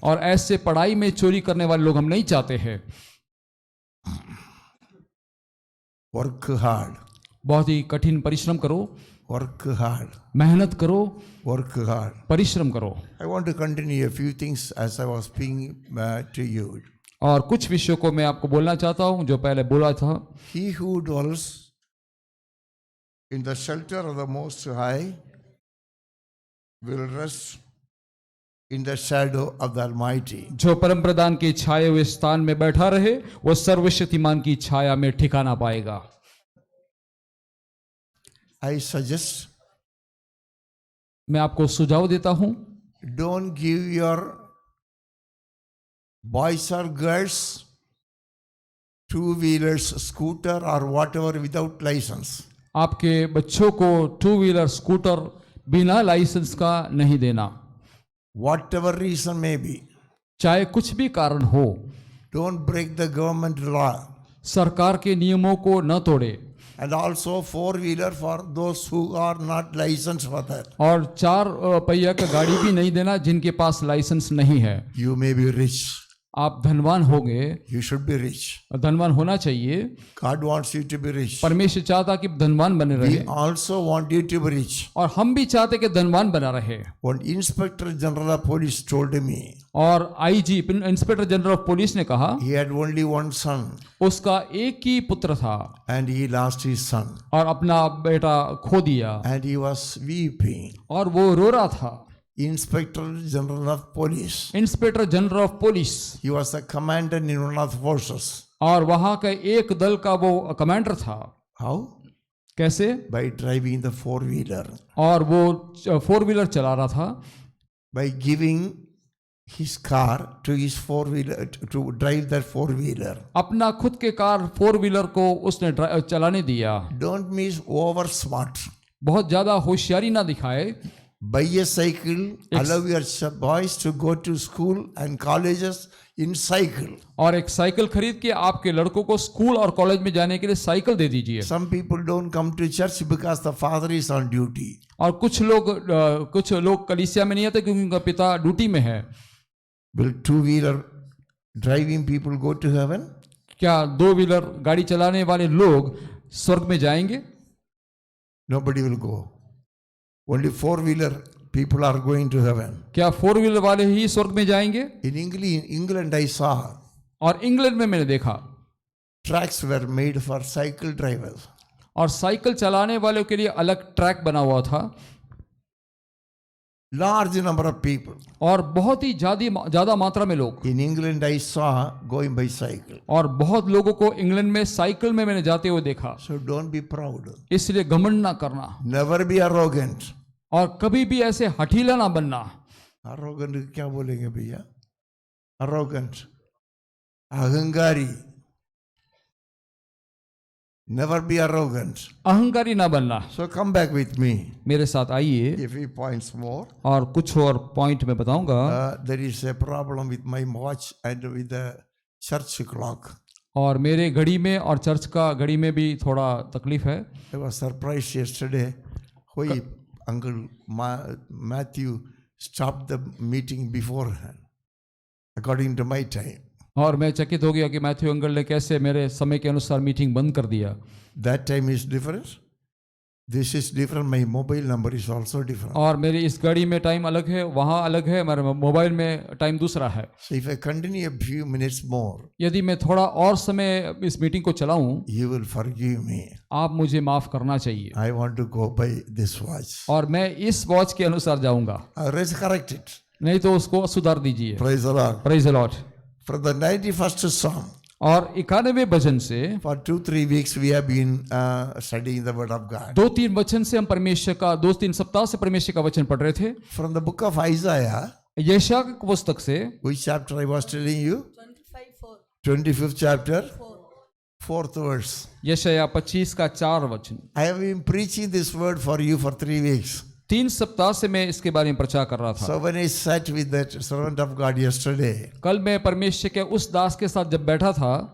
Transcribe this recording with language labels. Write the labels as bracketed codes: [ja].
[hi] और ऐसे पढ़ाई में चोरी करने वाले लोग हम नहीं चाहते हैं। [en] Work hard. [hi] बहुत ही कठिन परिश्रम करो, [en] Work hard. [hi] मेहनत करो, [en] Work hard. [hi] परिश्रम करो। [en] I want to continue a few things as I was speaking to you. [hi] और कुछ विषयों को मैं आपको बोलना चाहता हूं जो पहले बोला था। [en] He who dwells in the shelter of the Most High will rest in the shadow of the Almighty. [hi] जो परम प्रधान के छाए हुए स्थान में बैठा रहे वो सर्वशक्तिमान की छाया में ठिकाना पाएगा। [en] I suggest, [hi] मैं आपको सुझाव देता हूं, [en] don't give your boys or girls two-wheelers, scooter or whatever without license. [hi] आपके बच्चों को 2 व्हीलर स्कूटर बिना लाइसेंस का नहीं देना, [en] Whatever reason may be. [hi] चाहे कुछ भी कारण हो। [en] Don't break the government law. [hi] सरकार के नियमों को न तोड़े। [en] And also four-wheeler for those who are not licensed for that. [hi] और 4 पहिया का गाड़ी भी नहीं देना जिनके पास लाइसेंस नहीं है। [en] You may be rich. [hi] आप धनवान होंगे, [en] You should be rich. [hi] धनवान होना चाहिए। [en] God wants you to be rich. [hi] परमेश्वर चाहता कि धनवान बने रहे, [en] We also want you to be rich. [hi] और हम भी चाहते कि धनवान बना रहे। [en] One Inspector General of Police told me [hi] और IG [en] inspector general of police [hi] ने कहा [en] he had only one son [hi] उसका एक ही पुत्र था [en] and he lost his son [hi] और अपना बेटा खो दिया, [en] and he was weeping. [hi] और वो रो रहा था। [en] Inspector General of Police. Inspector general of police, He was the commander in one of the forces. [hi] और वहां का एक दल का वो कमांडर था। [en] How? [hi] कैसे? [en] By driving the four-wheeler. [hi] और वो 4 व्हीलर चला रहा था, [en] By giving his car to his four-wheeler to drive that four-wheeler. [hi] अपना खुद के कार 4 व्हीलर को उसने चलाने दिया। [en] Don't miss over smart. [hi] बहुत ज्यादा होशियारी ना दिखाए। [en] Buy a cycle, allow your boys to go to school and colleges in cycle. [hi] और एक साइकिल खरीद के आपके लड़कों को स्कूल और कॉलेज में जाने के लिए साइकिल दे दीजिए। [en] Some people don't come to church because the father is on duty. [hi] और कुछ लोग कलीसिया में नहीं आते क्योंकि उनका पिता ड्यूटी में है। [en] Will two-wheeler driving people go to heaven? [hi] क्या 2 व्हीलर गाड़ी चलाने वाले लोग स्वर्ग में जाएंगे? [en] Nobody will go. Only four-wheeler people are going to heaven. [hi] क्या 4 व्हीलर वाले ही स्वर्ग में जाएंगे? [en] In England I saw [hi] और इंग्लैंड में मैंने देखा [en] tracks were made for cycle drivers. [hi] और साइकिल चलाने वालों के लिए अलग ट्रैक बना हुआ था, [en] Large number of people. [hi] और बहुत ही ज्यादा मात्रा में लोग। [en] In England I saw going by cycle. [hi] और बहुत लोगों को इंग्लैंड में साइकिल में मैंने जाते हुए देखा। [en] So don't be proud. [hi] इसलिए घमंड ना करना, [en] Never be arrogant. [hi] और कभी भी ऐसे हठीला ना बनना। Arrogant क्या बोलेंगे भैया? Arrogant. अहंकारी. [en] Never be arrogant. [hi] अहंकारी ना बनना। [en] So come back with me. [hi] मेरे साथ आइए, [en] A few points more. [hi] और कुछ और पॉइंट मैं बताऊंगा। [en] There is a problem with my watch and with the church clock. [hi] और मेरे घड़ी में और चर्च का घड़ी में भी थोड़ा तकलीफ है। [en] I was surprised yesterday why Uncle Matthew stopped the meeting beforehand, according to my time. [hi] और मैं चकित हो गया कि मैथ्यू अंकल ने कैसे मेरे समय के अनुसार मीटिंग बंद कर दिया। [en] That time is different. This is different. My mobile number is also different. [hi] और मेरी इस घड़ी में टाइम अलग है, वहाँ अलग है, मेरे मोबाइल में टाइम दूसरा है। [en] So if I continue a few minutes more, [hi] यदि मैं थोड़ा और समय इस मीटिंग को चलाऊं, [en] you will forgive me. [hi] आप मुझे माफ करना चाहिए। [en] I want to go by this watch. [hi] और मैं इस वॉच के अनुसार जाऊंगा, [en] Let's correct it. [hi] नहीं तो उसको सुधार दीजिए। [en] Praise the Lord. Praise the Lord. From the 91st Psalm, [hi] और 91वें भजन से [en] for 2-3 weeks we have been studying the Word of God. [hi] 2-3 वचन से हम परमेश्वर का 2-3 सप्ताह से परमेश्वर का वचन पढ़ रहे थे। [en] From the book of Isaiah, [hi] यशायाह की पुस्तक से, [en] which chapter I was telling you? 25th chapter, 4th verse. [hi] यशायाह 25 का 4 वचन। [en] I have been preaching this word for you for 3 weeks. [hi] 3 सप्ताह से मैं इसके बारे में प्रचार कर रहा था। [en] So when I sat with that servant of God yesterday, [hi] कल मैं परमेश्वर के उस दास के साथ जब बैठा था,